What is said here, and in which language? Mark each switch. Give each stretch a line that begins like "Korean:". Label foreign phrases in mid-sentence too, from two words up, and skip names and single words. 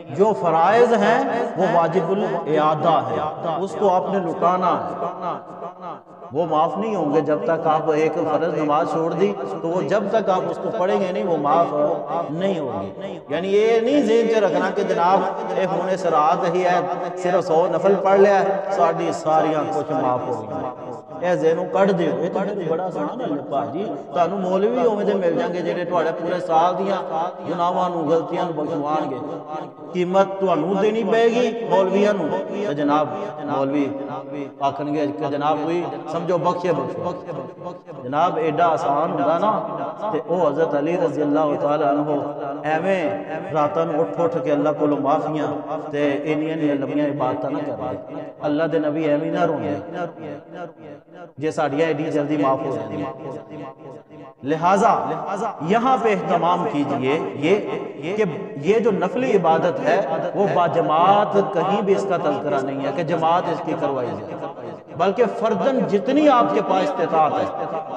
Urdu: جو فرائض ہیں وہ واجب الاعادہ ہے، اس کو آپ نے لٹانا ہے، وہ معاف نہیں ہوں گے جب تک آپ ایک فرض نماز چھوڑ دی تو وہ جب تک آپ اس کو پڑھیں گے نہیں وہ معاف نہیں ہوگی۔ یعنی یہ نہیں ذہن سے رکھنا کہ جناب ایک ہونے سے رات ہی ہے صرف 100 نفل پڑھ لیا ہے ساڑھی ساریاں کچھ معاف ہو گئی،
Punjabi: اے ذہنوں کٹ دیو۔
Urdu: یہ تو بڑا آسان ہے بھاجی،
Punjabi: تانوں مولوی ہوویں تے مل جان گے جڑے تہاڈے پورے سال دیاں گناہاں نوں غلطیاں نوں بخشوان گے۔ قیمت تانوں دینی پے گی مولویاں نوں تے جناب مولوی آکھن گے کہ جناب کوئی سمجھو بخشے بخشو۔ جناب ایڈا آسان ہوندا نا تے او حضرت علی رضی اللہ تعالی عنہ ایویں راتاں نوں اٹھ کے اللہ کولوں معافیاں تے انیاں لمبیاں عبادتاں نہ کردے۔ اللہ دے نبی ایویں نہ روندے جے ساڑیاں ایڈی جلدی معاف ہو جاتی ہیں۔
Urdu: لہٰذا یہاں پہ اہتمام کیجئے یہ کہ یہ جو نفلی عبادت ہے وہ باجماعت کہیں بھی اس کا تذکرہ نہیں ہے کہ جماعت اس کی کروائی جائے، بلکہ فردن جتنی آپ کے پاس استطاعت ہے۔